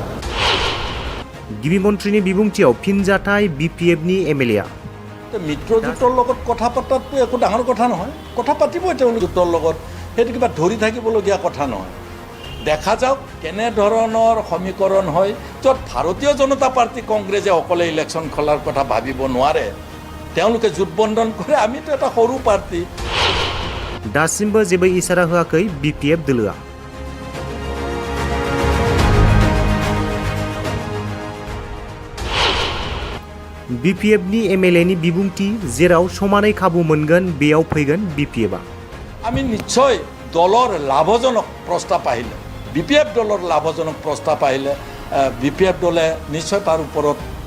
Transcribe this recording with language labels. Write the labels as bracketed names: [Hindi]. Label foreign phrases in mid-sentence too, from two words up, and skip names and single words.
[Bodo] गिबि मन्त्रिनि बिबुंथियाव फिनजाथाय BPFनि MLA [Assamese] মিত্ৰজোঁটৰ লগত কথা পতাটো একো ডাঙৰ কথা নহয়, কথা পাতিবই তেওঁলোক জোঁটৰ লগত, সেইটো কিবা ধৰি থাকিবলগীয়া কথা নহয়। দেখা যাওক কেনেধৰণৰ সমীকৰণ হয়, য'ত ভাৰতীয় জনতা পাৰ্টি কংগ্ৰেছে অকলে ইলেকশ্যন খেলাৰ কথা ভাবিব নোৱাৰে, তেওঁলোকে জোঁটবন্ধন কৰে, আমিতো এটা সৰু পাৰ্টি। [Bodo] दासिमबो जेबो इसारा होआखै BPF दोलोआ। BPFनि MLAनि बिबुंथि जेराव समानै खाबु मोनगोन बेयाव फैगोन BPFआ। [Assamese] আমি নিশ্চয় দলৰ লাভজনক প্ৰস্তাৱ আহিলে BPF দলৰ লাভজনক প্ৰস্তাৱ আহিলে BPF দলে নিশ্চয় তাৰ ওপৰত